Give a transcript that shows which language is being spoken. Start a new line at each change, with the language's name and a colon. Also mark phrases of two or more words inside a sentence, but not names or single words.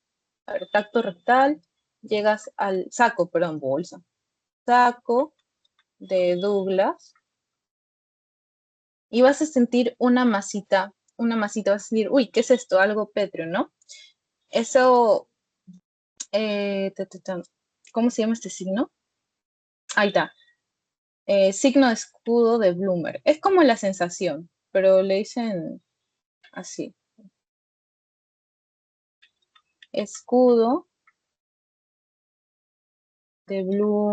Spanish: A ver, tacto rectal, llegas al saco, perdón, bolsa. Saco de Douglas y vas a sentir una masita, vas a decir, uy, ¿qué es esto? Algo pétreo, ¿no? Eso, eh, ta, ta, ta, ¿cómo se llama este signo? Ahí está, signo de escudo de Bloomer. Es como la sensación, pero le dicen así, escudo de Bloomer.